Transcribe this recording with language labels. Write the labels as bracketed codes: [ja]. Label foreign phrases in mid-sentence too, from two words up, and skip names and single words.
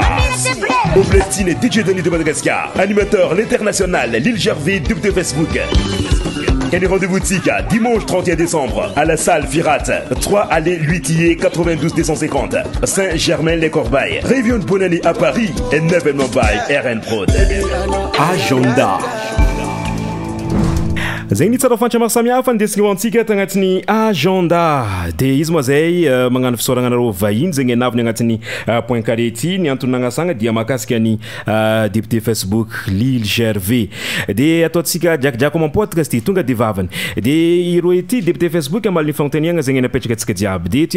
[fr] Au platine DJ Denis de Madagascar. Animateur l'international Lille Gervais de Facebook. Et les rendez-vous Tika, dimanche 31 décembre, à la salle Firat, 3 allée Luitier 92 250, Saint-Germain-les-Corbeilles. Réunion de bonne année à Paris, et 9 événements by RN Prod. Agenda. [mg] zegny ny tsara fantra maro samihafa ndesigny antsika tagnatin'ny agenda de izy moa zay magnano fisaoragnanareo vahiny zegny anaviny agnatin'ny [fr] point carré [mg] ty ny antony nagnasagna dia mahakasika ny député Facebook Lille Gervais de ataotsika drakidrako mampodcast ty tonga de vavany de ireo ity député Facebook amaliny fagnontaniagna zegny napetraka atsika jiaby de ty